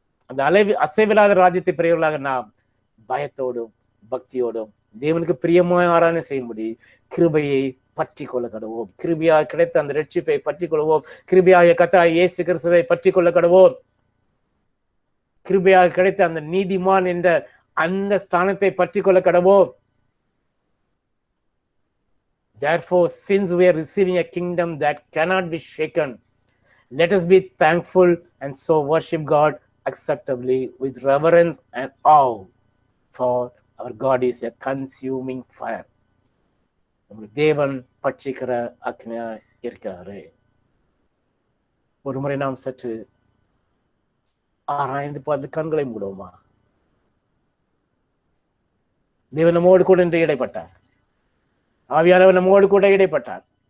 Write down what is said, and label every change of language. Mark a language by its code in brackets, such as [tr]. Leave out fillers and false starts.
[ta] அந்த அசைவில்லாத ராஜ்யத்தை பெரியவர்களாக நாம் பயத்தோடும் பக்தியோடும் தேவனுக்கு பிரியமாய் ஆராதனை செய்யும்படி கிருபையை பற்றி கொள்ள கடவோம். கிருபையாக கிடைத்த அந்த ரட்சிப்பை பற்றி கொள்வோம். கிருபையாக கர்த்தராகிய இயேசு கிறிஸ்துவை பற்றி கொள்ள கடவோம். கிருபையாக கிடைத்த அந்த நீதிமான் என்ற அந்த ஸ்தானத்தை பற்றி கொள்ள கடவோம். [en] Therefore, since we are receiving a kingdom that cannot be shaken, let us be thankful and so worship God acceptably with reverence and awe, for our God is a consuming fire. [ta] நம்முடைய தேவன் பட்சிக்கிற அக்னியா இருக்கிறாரே. ஒரு முறை நாம் சற்று ஆராய்ந்து பார்த்து கண்களை மூடுவோமா? தேவன் நம்மோடு கூட இன்று இடைப்பட்டார். ஆவியானவர் நம்மோடு கூட இடைப்பட்டார்.